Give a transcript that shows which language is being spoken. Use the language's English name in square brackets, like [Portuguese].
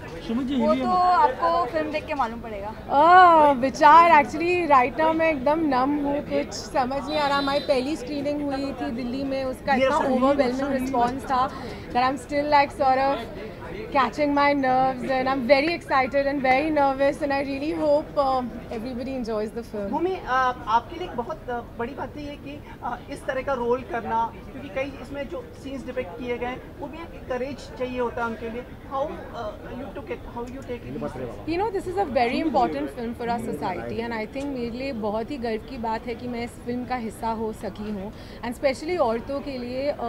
[Hindi] वो तो आपको फिल्म देख के मालूम पड़ेगा। विचार एक्चुअली राइट नाउ मैं एकदम नम हूँ, कुछ समझ नहीं आ रहा। हमारी पहली स्क्रीनिंग हुई थी दिल्ली में, उसका इतना ओवरवेलमिंग रिस्पॉन्स था [English] that I'm still like sort of catching my nerves and I'm very excited and very nervous and I really hope everybody enjoys the film. [Hindi] भूमि, आपके लिए एक बहुत बड़ी बात है कि इस तरह का रोल करना, क्योंकि कई इसमें जो सीन्स डिपिक्ट किए गए वो भी एक करेज चाहिए होता है उनके लिए। [English] How you take it? You know, this is a very important film for our society and I think [Hindi] मेरे लिए बहुत ही गर्व की बात है कि मैं इस फिल्म का हिस्सा हो सकी हूँ एंड स्पेशली औरतों के लिए।